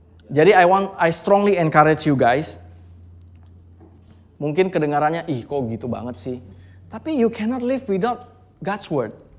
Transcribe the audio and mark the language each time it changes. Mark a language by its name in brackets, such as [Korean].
[Indonesian] Jadi [English] I strongly encourage you guys. [Indonesian] Mungkin kedengarannya, kok gitu banget sih. Tapi [English] you cannot live without God's word.